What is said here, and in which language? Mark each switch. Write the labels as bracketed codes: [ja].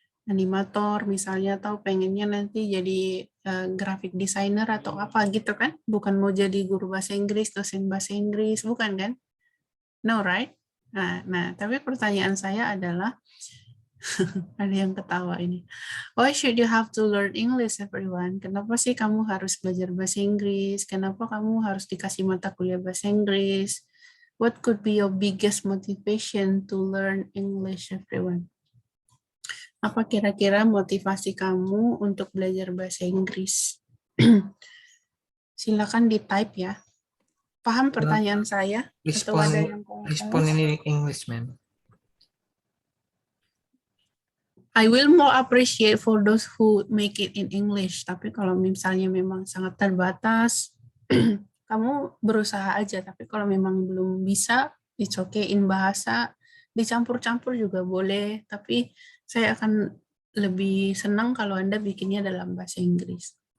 [id] animator misalnya, atau pengennya nanti jadi graphic designer atau apa gitu kan? Bukan mau jadi guru bahasa Inggris, dosen bahasa Inggris, bukan kan? [en] No, right? [id] Nah, tapi pertanyaan saya adalah, ada yang ketawa ini. [en] Why should you have to learn English, everyone? [id] Kenapa sih kamu harus belajar bahasa Inggris? Kenapa kamu harus dikasih mata kuliah bahasa Inggris? [en] What could be your biggest motivation to learn English, everyone? [id] Apa kira-kira motivasi kamu untuk belajar bahasa Inggris? Silakan di-type ya. Paham pertanyaan saya? Atau ada yang Respon ini English, man. [en] I will more appreciate for those who make it in English. [id] Tapi kalau misalnya memang sangat terbatas, kamu berusaha aja. Tapi kalau memang belum bisa, [en] it's okay in bahasa, [id] dicampur-campur juga boleh. Tapi saya akan lebih senang kalau Anda bikinnya dalam bahasa Inggris.